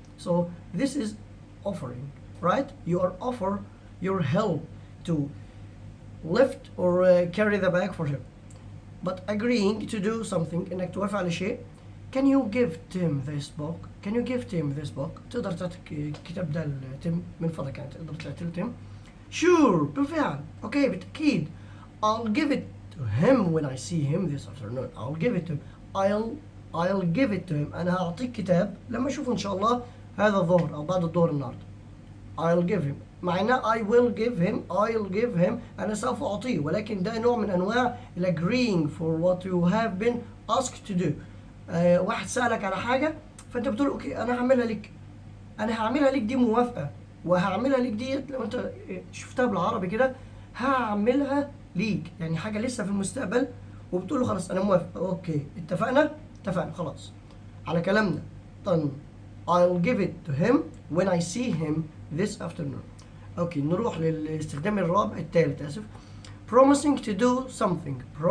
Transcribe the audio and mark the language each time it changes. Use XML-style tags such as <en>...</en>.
<en>So this is offering, right? You are offer your help to lift or carry the bag for him. But agreeing to do something</en> <ar>انك توافق على شيء.</ar> <en>Can you give Tim this book?</en> <ar>تقدر تعطيك الكتاب ده لتيم من فضلك يعني تقدر تعطيه لتيم.</ar> <en>Sure بالفعل.</en> <ar>اوكي بالتأكيد.</ar> <en>I'll give it to him when I see him this afternoon. I'll give it to him.</en> <ar>انا هعطيك كتاب لما اشوفه ان شاء الله هذا الظهر او بعد الظهر النهارده.</ar> <en>I'll give him.</en> <ar>معناه I'll give him أنا سوف أعطيه ولكن ده نوع من أنواع</ar> <en>agreeing for what you have been asked to do.</en> <ar>واحد سألك على حاجة فأنت بتقول أوكي أنا هعملها لك دي موافقة وهعملها لك ديت لو أنت شفتها بالعربي كده هعملها ليك يعني حاجة لسه في المستقبل وبتقول له خلاص أنا موافق. أوكي اتفقنا خلاص على كلامنا.</ar> <en>طن I'll give it to him when I see him this afternoon.</en> <ar>اوكي نروح للاستخدام الثالث اسف.</ar> <en>promising to do something.</en>